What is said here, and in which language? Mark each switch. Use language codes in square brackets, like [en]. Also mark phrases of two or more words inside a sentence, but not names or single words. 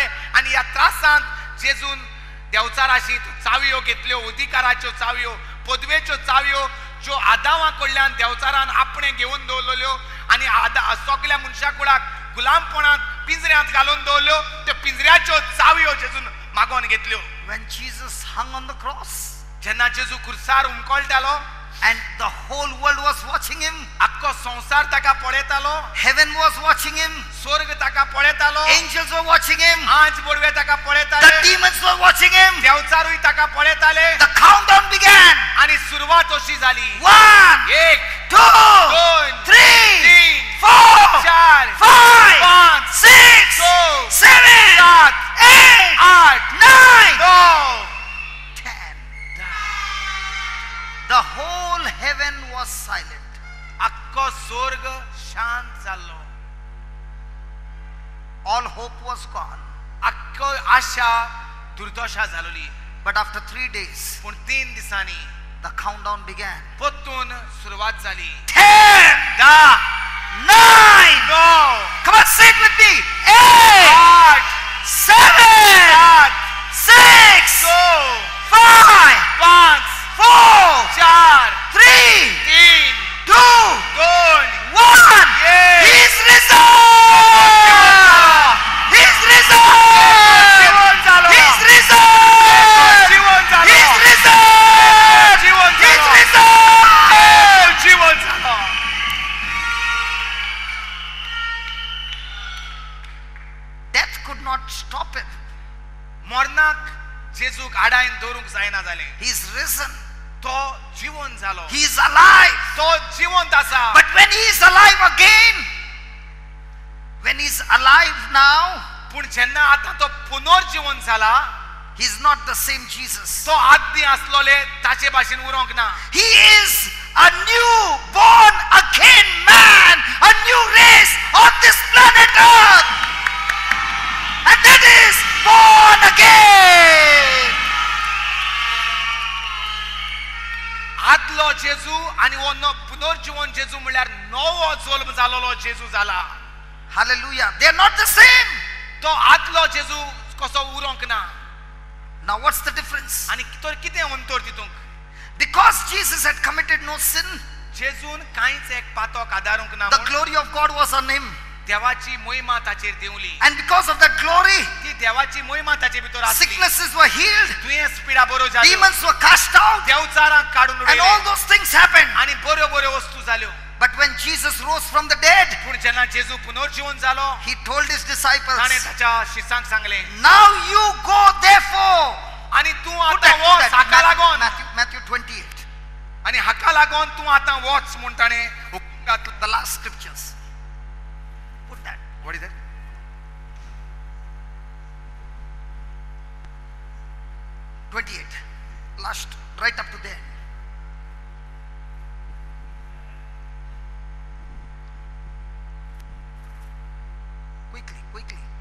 [kok] आणि ह्या त्रासांत जेजून देवचाराशी चावयो घेतल्यो, अधिकाराच्यो चावयो, पदवेच्यो चावयो ज्यो आदामा कडल्यान देवचारान आपणे घेवन दवरलेल्यो आणि सगळ्या मनशा कुळाक गुलामपणांत पिंजऱ्यांत घालून दवरल्यो. त्यो पिंजऱ्याच्यो चावयो जेजून मागोन घेतल्यो. [en] When Jesus hung on the cross [kok] जेन्ना जेजू खुर्सार उमकोळटालो [en] and the whole world was watching him, [kok] आख्खो संसार ताका पळयतालो, [en] heaven was watching him, [kok] स्वर्ग ताका पळयतालो, [en] angels were watching him, [kok] आंज बोडवे ताका [en] the [kok] पळयताले, [en] demons were watching him. [kok] देवचारूय ताका पळयताले. [en] The countdown began. [kok] आणि सुरवात अशी जाली. [en] 1, 1 2, 2 3, 3 4, 4 5, 5 6, 6 7, 7 8, 8 9, 9 10. The whole heaven was silent. [kok] आख्खो स्वर्ग शांत जाल्लो. [en] All hope was gone. [kok] आख्खो आशा दुर्दशा जालोली. [en] But after 3 days, [kok] पूण 3 दिसांनी [en] the countdown began. [kok] परतून सुरवात जाली. [en] 10, 10 9, 9 come on, say it with me. 8, 8 7, 7 6, 2 5, 5 4, 4 3, 3 2, 2 1. Yes. He's risen. He's risen. [kok] जीवन झालं. [en] He's risen. [kok] जीवन झालं. [en] He's risen. [kok] जीवन [en] He's [kok] झालं. [en] risen. [kok] जीवन झालं. [en] Death could not stop him. [kok] मरणाक जेजूक आडायन दवरूंक जायना जालें. [en] He's risen. [kok] तो जीवन झालो. [en] He's alive. [kok] तो जिवंत आसा. [en] But when he is alive again, when he's alive now, [kok] पूण जेन्ना आता तो पुनर्जीवन जाला [en] he's not the same Jesus. [kok] तो आदि आसलोले ताचे भाशेन उरोंक ना. [en] He is a new born again man, a new race on this planet Earth. And that is born again. [kok] आदलो जेजू आणि वो पुनर्जीवन जेजू म्हळ्यार नवो जल्म जालोलो जेजू जाला. [en] Hallelujah. They are not the same. [kok] तो आदलो जेजू कसो उरोंक ना. [en] Now what's the difference? [kok] आणि तर कितें अंतर तितूंक? [en] Because Jesus had committed no sin, [kok] जेजून कांयच एक पातोक आदारूंक ना. [en] the glory of God was on him. [kok] देवाची महिमा ताचेर देवली. [en] And because of that glory, [kok] ती देवाची महिमा ताचे भितर आसली. [en] sicknesses were healed, [kok] दुयेंस पिडा बरो जाल्यो. [en] demons were cast out, [kok] देवचारांक काडून [en] and all [kok] उडयले [en] those things happened. [kok] आणि बऱ्यो बऱ्यो वस्तू जाल्यो. [en] But when Jesus rose from the dead, [kok] पूण जेन्ना जेजू पुनर्जीवन जालो [en] he told his disciples, [kok] ताणें ताच्या शिष्यांक सांगलें [en] now you go therefore. [kok] आनी तूं [en] Put [kok] आतां वच [en] that, [kok] हाका लागोन [en] Matthew 28, [kok] आनी हाका लागोन तूं आतां वच म्हूण ताणें हुकूम घातलो. [en] the last scriptures. Put that. What is that? Last, right up to there. Quickly.